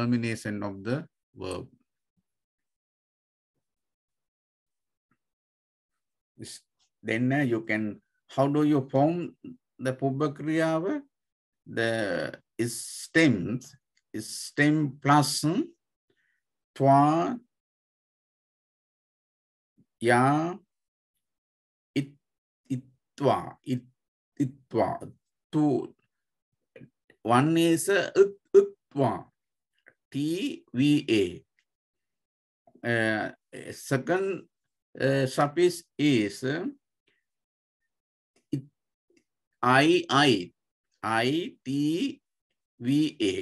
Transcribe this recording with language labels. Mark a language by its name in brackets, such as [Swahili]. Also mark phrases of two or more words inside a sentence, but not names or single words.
[English] Then you can, how do you form the Pubbakriya? The stem plus twa, ya, itwa. itva. Two. One is utva. TVA. Second suffix is ITVA.